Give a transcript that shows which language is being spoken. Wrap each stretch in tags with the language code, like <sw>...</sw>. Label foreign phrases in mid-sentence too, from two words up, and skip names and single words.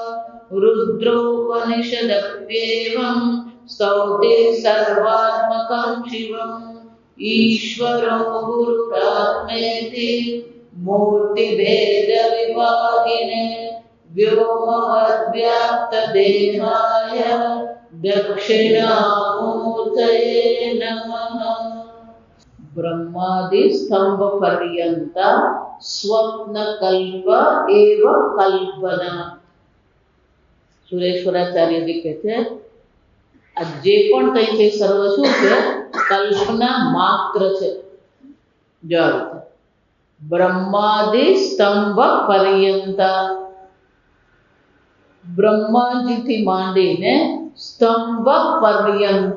<sa>रुद्रोपनिषदप्येवं स्तौति सर्वात्मकं शिवम् ईश्वरो गुरुरात्मेति मूर्तिभेदविभागिने व्योमवद्व्याप्तदेहाय दक्षिणामूर्तये नमः। ब्रह्मादि स्तम्भ पर्यन्त स्वप्न कल्प एव कल्पना.</sa> <gu>સુરેશ્વરાચાર્યજી કહે છે આ જે પણ કંઈ છે સર્વ શું છે? કલ્પના માત્ર છે. જો</gu> <sa>ब्रह्मादि स्तम्भ पर्यन्त,</sa> <gu>બ્રહ્માજીથી માંડીને</gu> <sa>स्तम्भ पर्यन्त.</sa>